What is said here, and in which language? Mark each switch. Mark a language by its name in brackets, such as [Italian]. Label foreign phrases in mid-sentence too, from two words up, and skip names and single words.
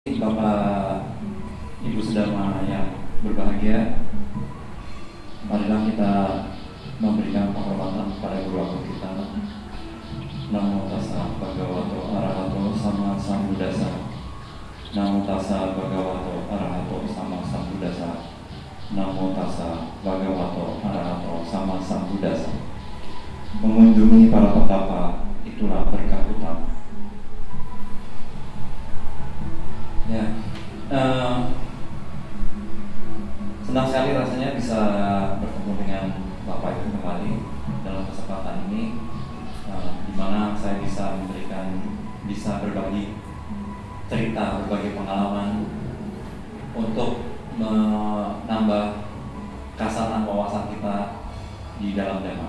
[Indonesian] Bapak Ibu Sedama yang berbahagia, marilah kita memberikan penghormatan kepada guru agung kita. [Pali] Namo tassa bhagavato arahato sama sambuddhassa. Namo tassa bhagavato arahato sama sambuddhassa. Namo tassa bhagavato arahato sama sambuddhassa. [Indonesian] Mengunjungi para petapa itulah berkah utama. Ya, senang sekali rasanya bisa bertemu dengan Bapak Ibu kembali dalam kesempatan ini, di mana saya bisa berbagi cerita, berbagi pengalaman untuk menambah kasaran wawasan kita di dalam Dhamma.